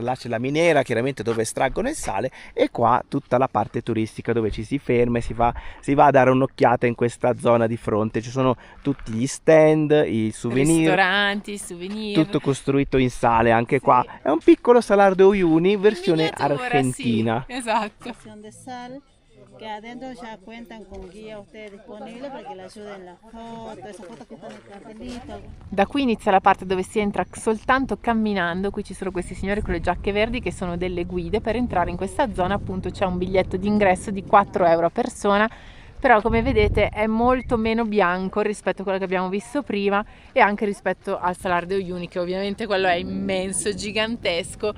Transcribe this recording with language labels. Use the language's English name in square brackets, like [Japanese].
[Italian] Là c'è la miniera, chiaramente, dove estraggono il sale, e qua tutta la parte turistica dove ci si ferma e si va a dare un'occhiata in questa zona di fronte. Ci sono tutti gli stand, i souvenir, Ristoranti, souvenir. tutto costruito in sale. Anche qua è un piccolo Salar de Uyuni versione Miniatura, argentina. Sì, esatto. [Spanish] De sal, que adentro ya cuentan con guía ustedes disponible para que le ayuden la foto, esas fotos que están en el cartelito. [Italian] Da qui inizia la parte dove si entra soltanto camminando. Qui ci sono questi signori con le giacche verdi che sono delle guide. Per entrare in questa zona appunto c'è un biglietto d'ingresso di 4 euro a persona, però come vedete è molto meno bianco rispetto a quello che abbiamo visto prima e anche rispetto al Salar de Uyuni, che ovviamente quello è immenso, gigantesco.